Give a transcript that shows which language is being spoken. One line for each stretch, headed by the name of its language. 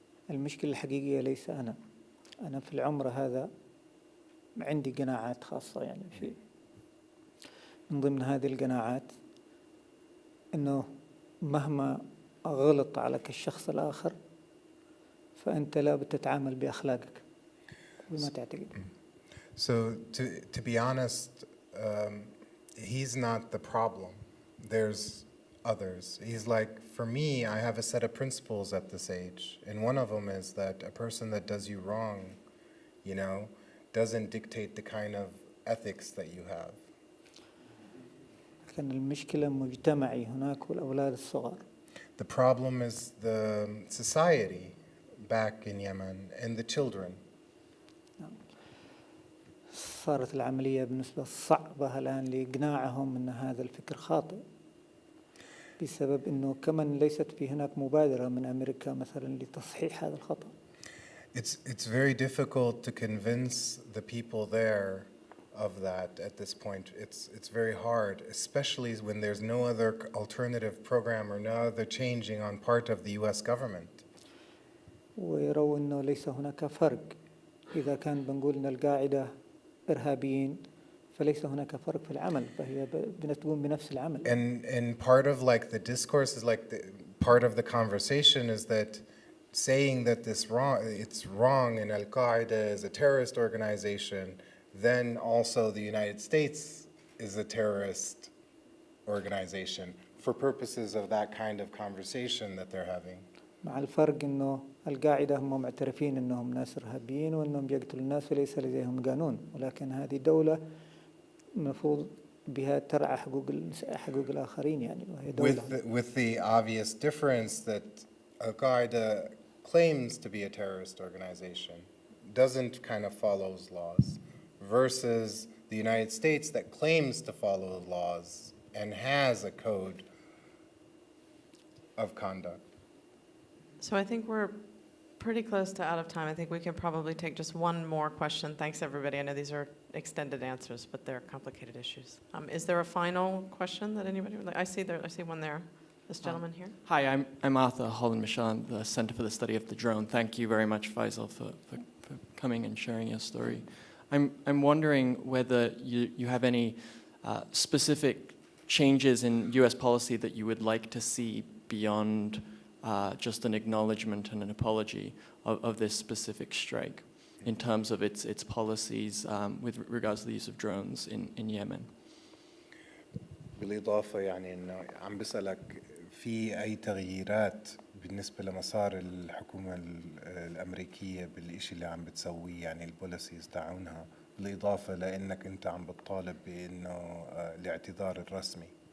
Arabic: المشكلة الحقيقية ليس أنا في العمر هذا عندي قناعات خاصة يعني في من ضمن هذه القناعات إنه مهما غلط عليك الشخص الآخر فأنت لا بتتعامل بأخلاقك بما تعتقد.
English: So to be honest, he's not the problem. There's others. He's like, for me, I have a set of principles at this age, and one of them is that a person that does you wrong, you know, doesn't dictate the kind of ethics that you have.
Arabic: لكن المشكلة مجتمعي هناك والأولاد الصغار.
English: The problem is the society back in Yemen and the children.
Arabic: صارت العملية بالنسبة صعبة الآن لإقناعهم أن هذا الفكر خاطئ بسبب أنه كمان ليست في هناك مبادرة من أمريكا مثلا لتصحيح هذا الخطأ.
English: It's very difficult to convince the people there of that at this point. It's very hard, especially when there's no other alternative program or no other changing on part of the US government.
Arabic: ويروا أنه ليس هناك فرق إذا كان بنقول أن القاعدة إرهابيين فليس هناك فرق في العمل فهي بنتقوم بنفس العمل.
English: And part of like the discourse is like part of the conversation is that saying that it's wrong and Al-Qaeda is a terrorist organization, then also the United States is a terrorist organization for purposes of that kind of conversation that they're having.
Arabic: مع الفرق أنه القاعدة هم معترفين أنهم ناس إرهابيين وأنهم يقتلوا الناس وليس لديهم قانون ولكن هذه دولة مفروض بها ترعى حقوق الآخرين يعني وهي دولة.
English: With the obvious difference that Al-Qaeda claims to be a terrorist organization, doesn't kind of follow laws, versus the United States that claims to follow the laws and has a code of conduct. So I think we're pretty close to out of time. I think we can probably take just one more question. Thanks, everybody. I know these are extended answers, but they're complicated issues. Is there a final question that anybody would like? I see one there. This gentleman here. Hi, I'm Arthur Holland-Mishan, the Center for the Study of the Drone. Thank you very much, Faisal, for coming and sharing your story. I'm wondering whether you have any specific changes in US policy that you would like to see beyond just an acknowledgement and an apology of this specific strike in terms of its policies with regards to the use of drones in Yemen.
Arabic: بالإضافة يعني إنه عم بسألك في أي تغييرات بالنسبة لمسار الحكومة الأمريكية بالإشي اللي عم بتسويه يعني البوليسيز تاعونها بالإضافة لأنك أنت عم بتطالب بإنه الاعتذار الرسمي.